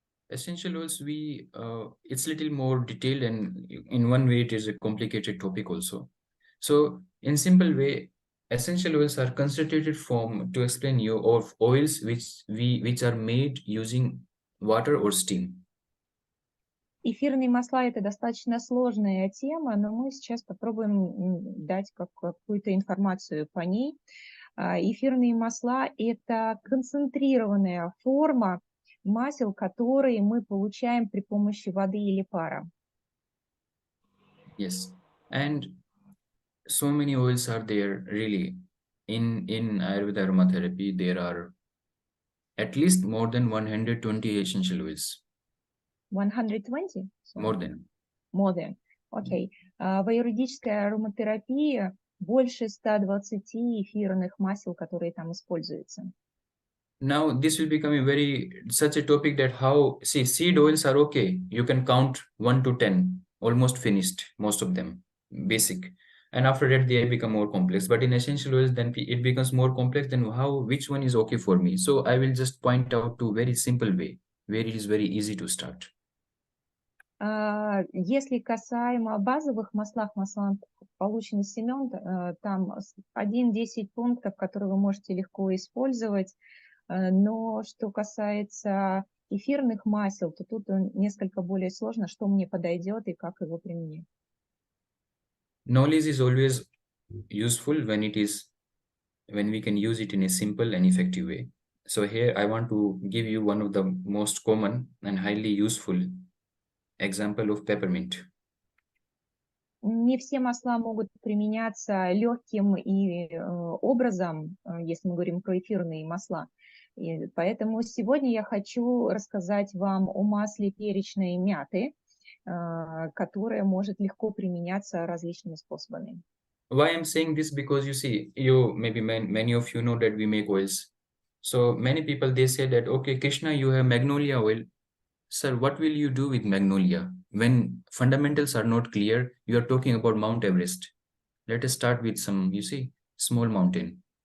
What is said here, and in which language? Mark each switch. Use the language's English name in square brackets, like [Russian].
[English] Essential oils, it's a little more detailed, and in one way it is a complicated topic also. So in simple way, essential oils are concentrated form to explain you of oils which are made using water or steam. [Russian] Эфирные масла – это достаточно сложная тема, но мы сейчас попробуем дать какую-то информацию по ней. Эфирные масла – это концентрированная форма масел, которые мы получаем при помощи воды или пара. [English] Yes, and so many oils are there really. In Ayurveda aromatherapy, there are at least more than 120 essential oils. 120? More than. More than. Окей. [Russian] В аюрведической ароматерапии больше 120 эфирных масел, которые там используются. [English] Now this will become a very such a topic that how see seed oils are okay. You can count 1 to 10, almost finished, most of them, basic. And after that they become more complex. But in essential oils, then it becomes more complex. Then how which one is okay for me? So I will just point out to very simple way where it is very easy to start. [Russian] Если касаемо базовых маслах полученных семян, там 1-10 пунктов, которые вы можете легко использовать. Но что касается эфирных масел, то тут несколько более сложно, что мне подойдет и как его применить. [English] Knowledge is always useful when we can use it in a simple and effective way. So here I want to give you one of the most common and highly useful example of peppermint. [Russian] Не все масла могут применяться легким образом, если мы говорим про эфирные масла. И поэтому сегодня я хочу рассказать вам о масле перечной мяты, которое может легко применяться различными способами. [English] Why I'm saying this? Because you see, maybe many of you know that we make oils. So many people, they say that, okay, Krishna, you have magnolia oil. Sir, what will you do with magnolia? When fundamentals are not clear, you are talking about Mount Everest. Let us start with some, small mountain.